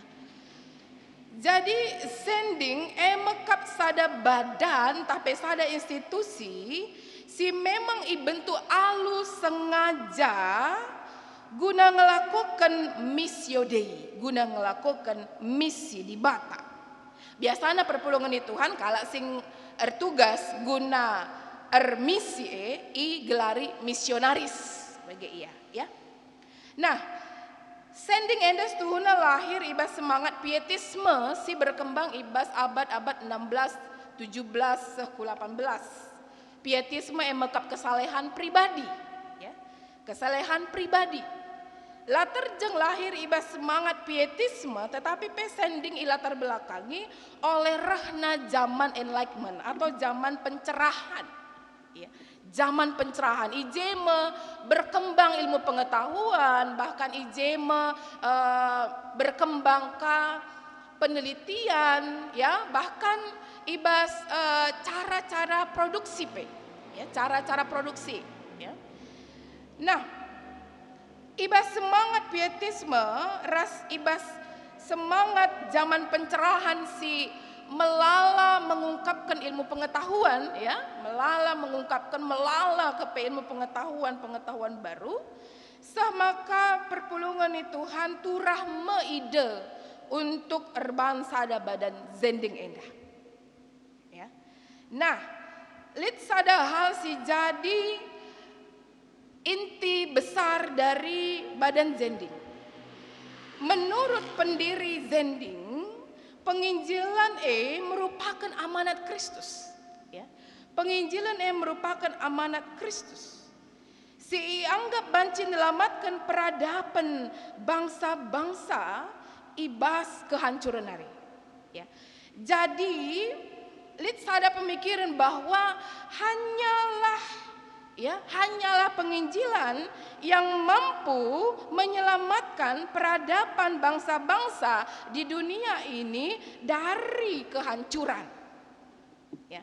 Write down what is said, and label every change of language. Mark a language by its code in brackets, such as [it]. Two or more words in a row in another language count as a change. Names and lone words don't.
[btx] Jadi sending mekap sada badan tapi sada institusi si memang bentuk alus sengaja guna ngelakukan [la] missio Dei, [id] guna ngelakukan misi [btx] di bata. Biasanya perpulungan itu Tuhan kala sing ertugas guna misi gelari misionaris bagi ia ya. Nah, sending endas tuhuna lahir ibas semangat pietisme si berkembang ibas abad-abad 16, 17, 18. Pietisme emekap [id] kesalehan pribadi, [btx] ya. [id] Kesalehan pribadi. [btx] Latar jeng lahir ibas semangat pietisme tetapi sending [id] ilatar belakangi oleh [btx] rahna [id] zaman enlightenment atau zaman pencerahan. [btx] Ya. [id] Zaman pencerahan [btx] ijeme [id] berkembang ilmu pengetahuan [btx] bahkan ijeme berkembang ke penelitian ya bahkan ibas [id] cara-cara produksi ya cara-cara produksi [btx] ya. Nah ibas semangat pietisme ras ibas [id] semangat zaman pencerahan [btx] si melala [id] mengungkapkan ilmu pengetahuan, [btx] ya, melala ke [id] ilmu pengetahuan baru, [btx] maka perpulungan Tuhan turah meide [id] untuk erban [btx] sada badan zending endah. Ya. Nah, lit sada hal si jadi [id] inti besar dari badan zending. Menurut pendiri zending, penginjilan merupakan amanat Kristus. Ya. Penginjilan merupakan amanat Kristus. [btx] Si anggap banci nyelamatkan peradaban bangsa-bangsa ibas kehancuran hari. Ya. [id] Jadi, lit sada pemikiran bahwa hanyalah penginjilan yang mampu menyelamatkan peradaban bangsa-bangsa di dunia ini dari kehancuran. Ya.